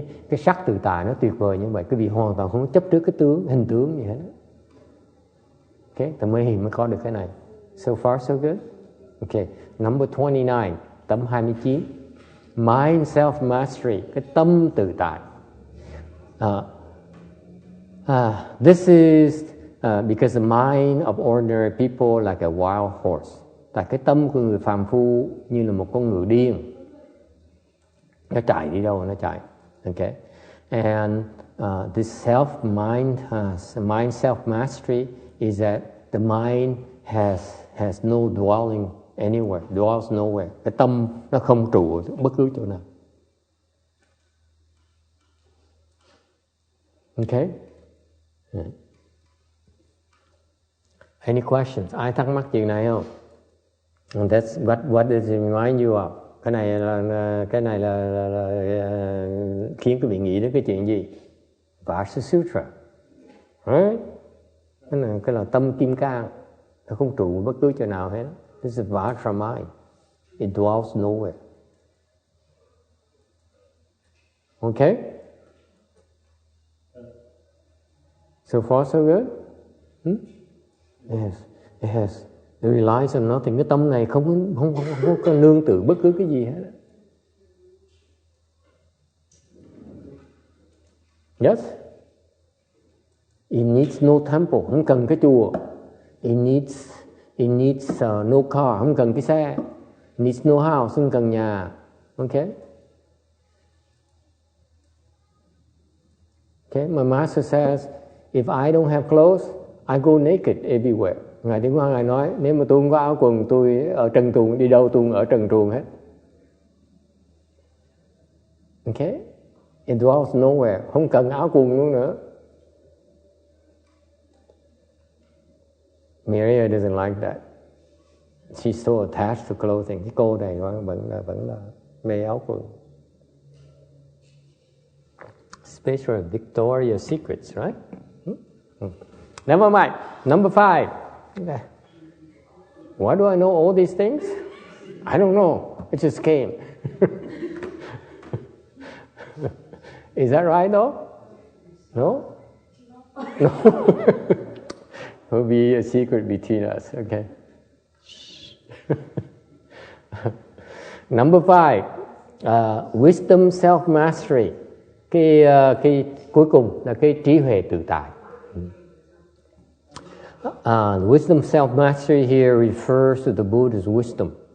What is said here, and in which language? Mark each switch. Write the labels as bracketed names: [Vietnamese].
[Vietnamese] Cái sắc tự tại nó tuyệt vời như vậy, quý vị hoàn toàn không chấp trước cái hình tướng gì hết. [English] Okay, [Vietnamese] thì mới có được cái này. [English] So far so good. Okay, number 29, [Vietnamese] tấm 29. [English] Mind self-mastery, [Vietnamese] cái tâm tự tại. [English] This is because the mind of ordinary people like a wild horse. [Vietnamese] Tại cái tâm của người phàm phu như là một con ngựa điên. Nó chạy đi đâu nó chạy. [English] Okay, and this mind self-mastery is that the mind has no dwelling anywhere, dwells nowhere. [Vietnamese] Cái tâm nó không trụ ở bất cứ chỗ nào. [English] Okay? Any questions? [Vietnamese] Ai thắc mắc chuyện này không? [English] And that's what does it remind you of? [Vietnamese] Cái này là khiến quý vị nghĩ đến cái chuyện gì? Vasa Sutra. Right? Cái là tâm kim cang. Nó không trụ bất cứ chỗ nào hết. [English] This is Vajra mind. It dwells nowhere. Okay? So far so good? Yes. It relies on nothing. [Vietnamese] Cái tâm này không có nương tựa bất cứ cái gì hết. [English] Yes? It needs no temple. [Vietnamese] Không cần cái chùa. [English] It needs no car. [Vietnamese] Không cần cái xe. [English] It needs no house. [Vietnamese] Không cần nhà. [English] Okay? Okay? My master says, if I don't have clothes, I go naked everywhere. [Vietnamese] Ngài Tiến Hóa Ngài nói, nếu mà tôi không có áo quần, tôi ở trần truồng, đi đâu tôi cũng ở trần truồng hết. Okay? [English] It dwells nowhere. [Vietnamese] Không cần áo quần luôn nữa. [English] Maria doesn't like that. She's so attached to clothing. [Vietnamese] Cái cô này vẫn là mê áo quần. [English] Special Victoria's Secrets, right? Never mind. Number 5. Why do I know all these things? I don't know. It just came. Is that right though? No? No. It will be a secret between us, okay? Number 5. Wisdom self-mastery. [Vietnamese] Cái cuối cùng là cái trí huệ tự tại. [English] Wisdom self-mastery here refers to the Buddha's wisdom.